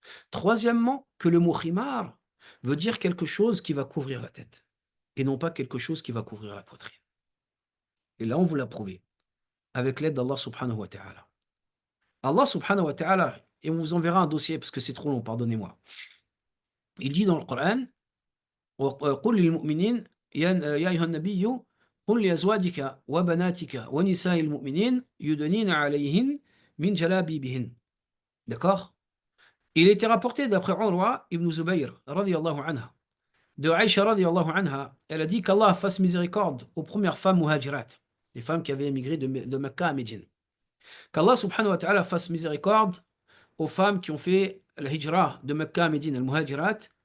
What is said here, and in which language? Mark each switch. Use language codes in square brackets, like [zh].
[fr] Troisièmement, que le mot khimar veut dire quelque chose qui va couvrir la tête et non pas quelque chose qui va couvrir la poitrine. Et là, on vous l'a prouvé avec l'aide d'Allah subhanahu wa ta'ala. Allah subhanahu wa ta'ala, et on vous enverra un dossier parce que c'est trop long, pardonnez-moi. Il dit dans le Coran [ar] قل للمؤمنين يا أيها النبي قل لأزواجك وبناتك ونساء المؤمنين يدنين عليهن من جلابيبهن. [fr] D'accord? Il était rapporté d'après Urwa ibn Zubayr radiyallahu anha, de Aïcha radiyallahu anha, elle a dit qu'Allah fasse miséricorde aux premières femmes muhajirat, les femmes qui avaient émigré de Mecca à Médine. Qu'Allah subhanahu wa ta'ala fasse miséricorde aux femmes qui ont fait la hijra de Mecca à Médine, al-muhajirat.